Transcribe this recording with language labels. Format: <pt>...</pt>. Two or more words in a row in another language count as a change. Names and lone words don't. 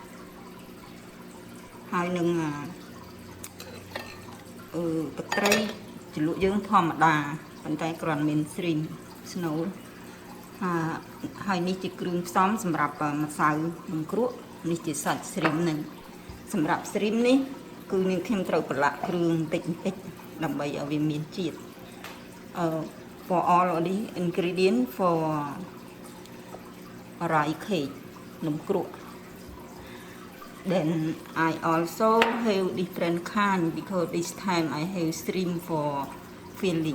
<km>ហើយនឹងទឹកត្រីជ្រលក់យើងធម្មតាប៉ុន្តែគ្រាន់មានស្រីមស្នូលហើយនេះជាគ្រឿងផ្សំសម្រាប់ម្សៅនំគ្រក់នេះជាសាច់ស្រីមនឹងសម្រាប់ស្រីមនេះគឺនាងខ្ញុំត្រូវប្រឡាក់គ្រឿងបន្តិចដើម្បីឲ្យវាមានជាតិ</km> <en>for all of the ingredient for rice cake នំគ្រក់ then I also have different kind because this time I have shrimp for filling.</en>